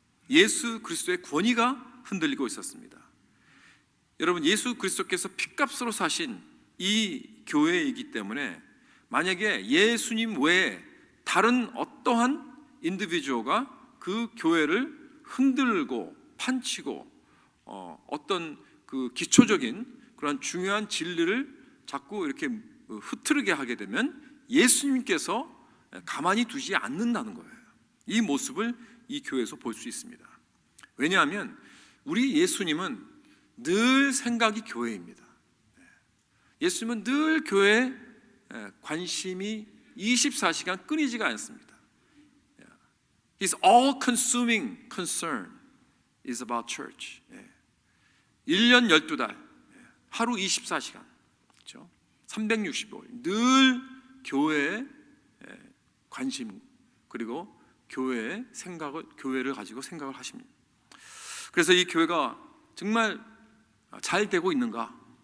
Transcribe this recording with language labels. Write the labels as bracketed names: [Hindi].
[Korean] 예수 그리스도의 권위가 흔들리고 있었습니다. 여러분, 예수 그리스도께서 핏값으로 사신 이 교회이기 때문에 만약에 예수님 외에 다른 어떠한 인디비주어가 그 교회를 흔들고 판치고 어떤 그 기초적인 그런 중요한 진리를 자꾸 이렇게 흐트르게 하게 되면 예수님께서 가만히 두지 않는다는 거예요. 이 모습을 이 교회에서 볼 수 있습니다. 왜냐하면 우리 예수님은 늘 생각이 교회입니다. 예수님은 늘 교회에 관심이 24시간 끊이지가 않습니다. [English] His all-consuming concern is about church. [Korean] 1년 12달, 하루 24시간, 그렇죠? 365일 늘 교회에 관심, 그리고 교회의 생각을, 교회를 가지고 생각을 하십니다. 그래서 이 교회가 정말 잘 되고 있는가?